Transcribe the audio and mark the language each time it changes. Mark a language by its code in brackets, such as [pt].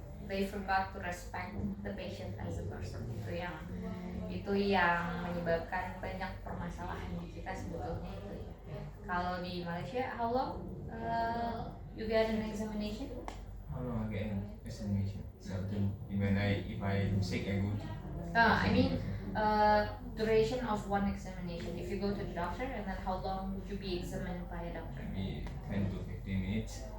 [en] They forgot to respect the patient as a person. [id] Itu yang menyebabkan banyak permasalahan di kita sebetulnya itu ya. Kalau di Malaysia, [en] how long you get an examination? How long I get an examination? Seldom. If I sick, I go to. I mean, duration of one examination. If you go to the doctor, and then how long would you be examined by a doctor? Maybe 10 to 15 minutes.